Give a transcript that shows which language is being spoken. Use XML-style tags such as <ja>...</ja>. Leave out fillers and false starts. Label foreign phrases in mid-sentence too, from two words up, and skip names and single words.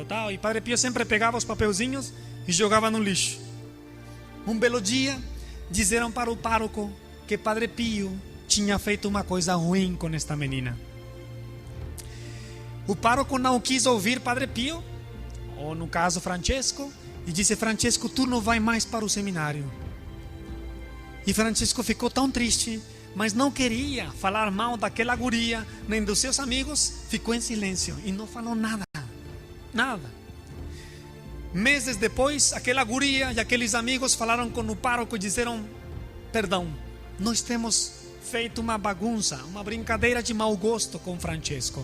<pt>E Padre Pio sempre pegava os papelzinhos e jogava no lixo. Um belo dia, disseram para o pároco que Padre Pio tinha feito uma coisa ruim com esta menina. O pároco não quis ouvir Padre Pio, ou no caso Francesco, e disse: Francesco, tu não vai mais para o seminário. E Francesco ficou tão triste, mas não queria falar mal daquela guria, nem dos seus amigos. Ficou em silêncio e não falou nada. Nada. Meses depois, aquela guria e aqueles amigos falaram com o pároco e disseram: perdão, nós temos feito uma bagunça, uma brincadeira de mau gosto com Francesco.</pt>